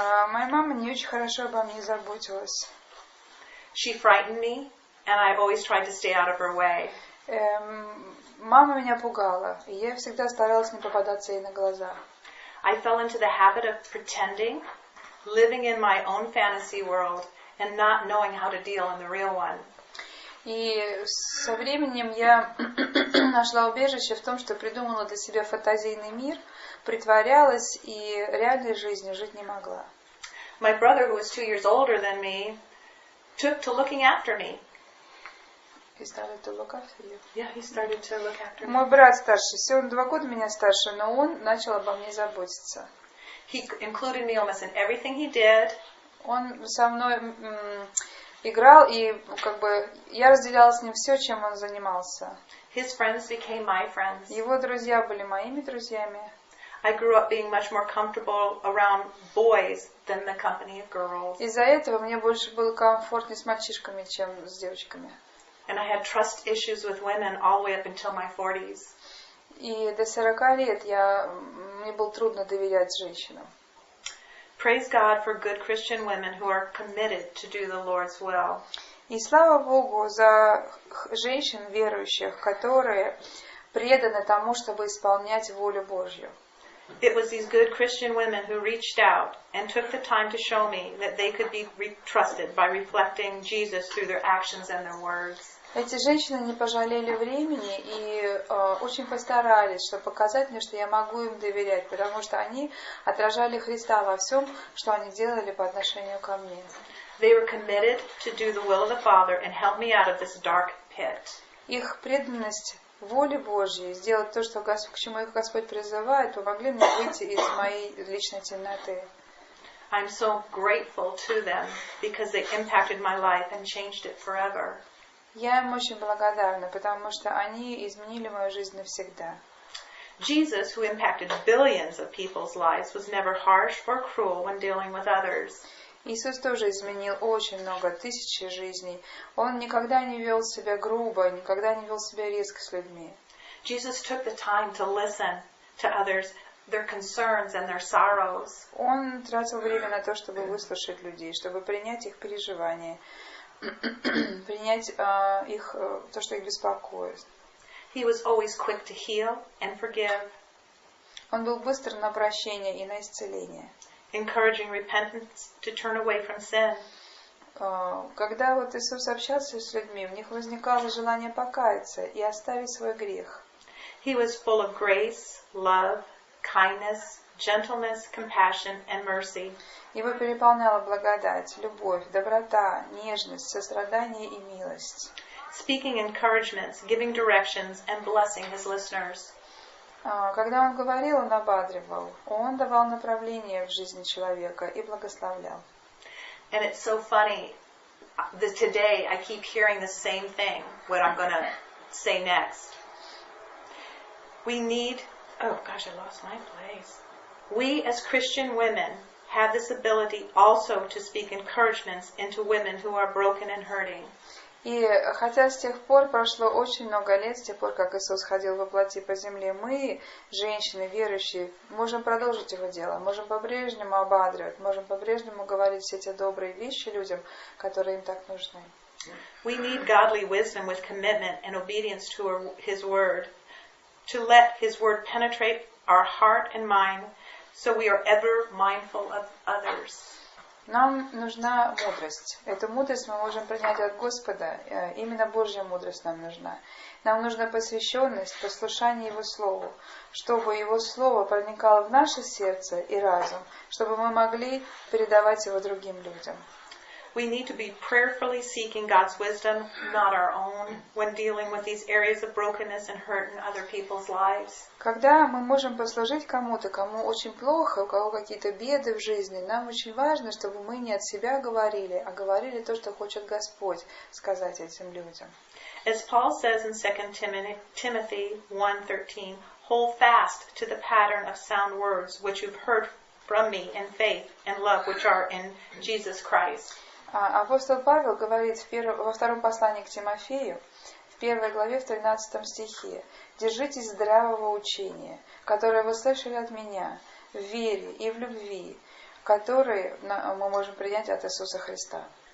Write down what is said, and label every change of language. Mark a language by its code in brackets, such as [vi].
[ru] Моя мама не очень хорошо обо мне заботилась. [en] She frightened me, and I always tried to stay out of her way. [ru] Мама меня пугала, и я всегда старалась не попадаться ей на глаза. [en] I fell into the habit of pretending, living in my own fantasy world, and not knowing how to deal in the real one. [ru] И со временем я нашла убежище в том, что придумала для себя фантазийный мир, притворялась и реальной жизнью жить не могла. [en] My brother, who was 2 years older than me, took to looking after me. He started to look after you. Yeah, he started to look after me. [ru] Мой брат старший, всего он 2 года меня старше, но он начал обо мне заботиться. [en] He included me almost in everything he did. [ru] Он со мной играл, и как бы я разделяла с ним все, чем он занимался. [en] His friends became my friends. [ru] Его друзья были моими друзьями. [en] I grew up being much more comfortable around boys than the company of girls. [ru] Из-за этого мне больше было комфортнее с мальчишками, чем с девочками. [en] And I had trust issues with women all the way up until my 40s. [ru] И до 40 лет мне было трудно доверять женщинам. [en] Praise God for good Christian women who are committed to do the Lord's will. [ru] И слава Богу за женщин верующих, которые преданы тому, чтобы исполнять волю Божью. [en] It was these good Christian women who reached out and took the time to show me that they could be trusted by reflecting Jesus through their actions and their words. [ru] Эти женщины не пожалели времени и очень постарались, чтобы показать мне, что я могу им доверять, потому что они отражали Христа во всем, что они делали по отношению ко мне. [en] They were committed to do the will of the Father and help me out of this dark pit. [ru] Их преданность воле Божьей, сделать то, что к чему их Господь призывает, помогли мне выйти из моей личной темноты. [en] I'm so grateful to them because they impacted my life and changed it forever. [ru] Я им очень благодарна, потому что они изменили мою жизнь навсегда. [en] Jesus, who impacted billions of people's lives, was never harsh or cruel when dealing with others. [ru] Иисус тоже изменил очень много, тысячи жизней. Он никогда не вел себя грубо, никогда не вел себя резко с людьми. [en] Jesus took the time to listen to others, their concerns and their sorrows. [ru] Он тратил время на то, чтобы выслушать людей, чтобы принять их переживания, принять их, то, что их беспокоит. [en] He was always quick to heal and forgive. [ru] Он был быстр на прощение и на исцеление. [en] Encouraging repentance to turn away from sin. [ru] Когда вот Иисус общался с людьми, в них возникало желание покаяться и оставить свой грех. [en] He was full of grace, love, kindness, gentleness, compassion, and mercy. [ru] Его переполняла благодать, любовь, доброта, нежность, сострадание и милость. [en] Speaking encouragements, giving directions, and blessing his listeners. [ru] Когда он говорил, он ободривал, он давал направление в жизни человека и благословлял. [en] And it's so funny that today I keep hearing the same thing, what I'm going to say next. We need, oh gosh, I lost my place. We as Christian women have this ability also to speak encouragements into women who are broken and hurting. [ru] И хотя с тех пор прошло очень много лет, с тех пор, как Иисус ходил во плоти по земле, мы, женщины, верующие, можем продолжить Его дело, можем по-прежнему ободривать, можем по-прежнему говорить все те добрые вещи людям, которые им так нужны. [en] We need godly wisdom with commitment and obedience to His Word, to let His Word penetrate our heart and mind, so we are ever mindful of others. [ru] Нам нужна мудрость. Эту мудрость мы можем принять от Господа. Именно Божья мудрость нам нужна. Нам нужна посвященность, послушание Его Слову, чтобы Его Слово проникало в наше сердце и разум, чтобы мы могли передавать его другим людям. [en] We need to be prayerfully seeking God's wisdom, not our own, when dealing with these areas of brokenness and hurt in other people's lives. [ru] Когда мы можем послужить кому-то, кому очень плохо, у кого какие-то беды в жизни, нам очень важно, чтобы мы не от себя говорили, а говорили то, что хочет Господь сказать этим людям. [en] As Paul says in 2 Timothy 1:13, hold fast to the pattern of sound words which you've heard from me in faith and love which are in Jesus Christ. [ru] Апостол Павел говорит во втором послании к Тимофею, в 1 главе, в 13 стихе: «Держитесь здравого учения, которое вы слышали от меня, в вере и в любви, которые мы можем принять от Иисуса Христа».